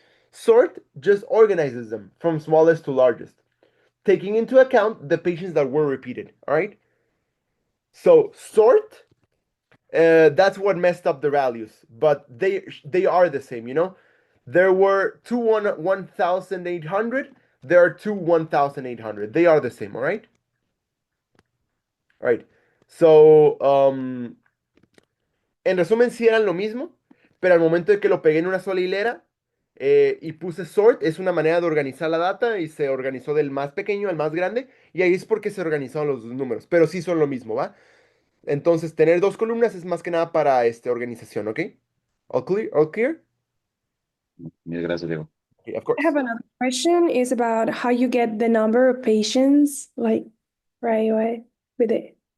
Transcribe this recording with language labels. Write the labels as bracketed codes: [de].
[en] Sort just organizes them from smallest to largest, taking into account the patients that were repeated, all right? So sort, that's what messed up the values, but they are the same, you know? There were two 1,800, there are two 1,800. They are the same, all right? All right. [es] So, en resumen, sí eran lo mismo, pero al momento de que lo pegué en una sola hilera y puse sort, es una manera de organizar la data y se organizó del más pequeño al más grande, y ahí es porque se organizaron los dos números, pero sí son lo mismo, ¿va? Entonces, tener dos columnas es más que nada para organización, ¿ok? [en] All clear? All clear? [es] Mil gracias, Diego. [en] Okay, of I course. have another question is about how you get the number of patients like right away with it.